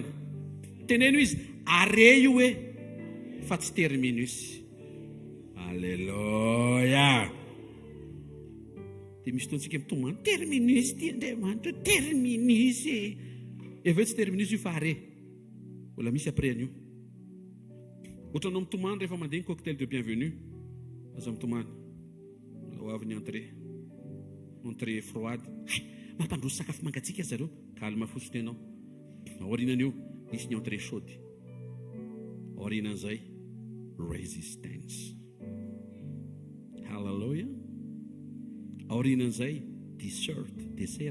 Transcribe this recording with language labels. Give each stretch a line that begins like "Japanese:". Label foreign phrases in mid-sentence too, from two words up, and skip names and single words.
Malagasy: Teneno izy, are io hoe fa tsy terminus. Alleluia. Dia misy fotoantsika mitomany, terminus ty Andriamanitra, terminus e. Efa tsy terminus io fa are. Mbola misy après an'io. Ohatranao mitomany rehefa mandeha ny
French: cocktail de bienvenue,
Malagasy: aza mitomany. Ho avy ny
French: entrée froide.
Malagasy: Mampandroso sakafo mangatsika zareo. Calme fosiny ianao. Aorianan'io misy ny
French: entrée chaude.
Malagasy: Aorianan'izay resistance. Hallelujah. Aorianan'izay dessert.